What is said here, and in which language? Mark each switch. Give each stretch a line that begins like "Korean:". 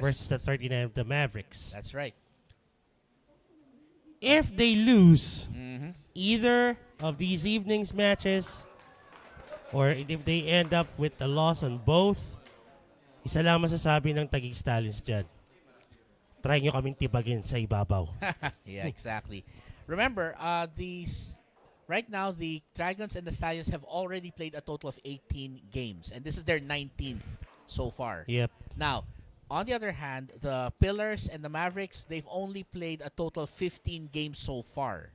English: versus the 39 of the Mavericks. That's right. If they lose Mm-hmm. either of these evening's matches, or if they end up with a loss on both,
Filipino: isa lang masasabi ng Taguig Stallions dyan. Try nyo kaming tibagin sa ibabaw.
English: Yeah, exactly. Remember, right now the Dragons and the Stallions have already played a total of 18 games, and this is their 19th so far. Yep. Now, on the other hand, the Pillars and the Mavericks, they've only played a total of 15 games so far.